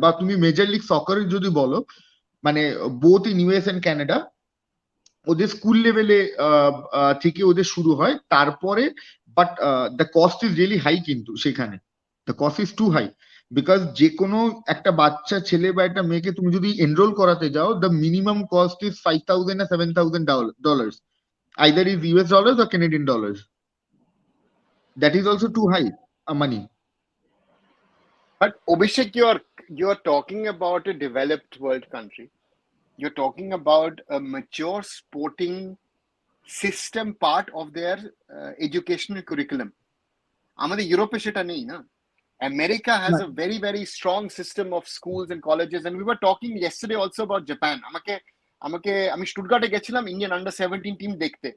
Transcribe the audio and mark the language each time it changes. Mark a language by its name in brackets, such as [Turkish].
[Bangla] বা তুমি major league সকার যদি বলো, মানে both in US and Canada, ওদের স্কুল লেভেলে থেকে ওদের শুরু হয়, তারপরে [English] but the cost is really high, [Bangla] কিন্তু সেখানে [English] the cost is too high, because [Bangla] যে কোনো একটা বাচ্চা ছেলে বা একটা মেয়েকে তুমি যদি এনরোল করাতে যাও, [English] The minimum cost is $5,000 or $7,000, either is US dollars or Canadian dollars. That is also too high money. But Abhishek, you're talking about a developed world country. You're talking about a mature sporting system part of their educational curriculum. [Bangla] আমাদের ইউরোপে সেটা নেই না। [English] America has a very, very strong system of schools and colleges, and we were talking yesterday also about Japan. [Bangla] আমি স্টুটগার্টে গেছিলাম Indian under 17 team দেখতে।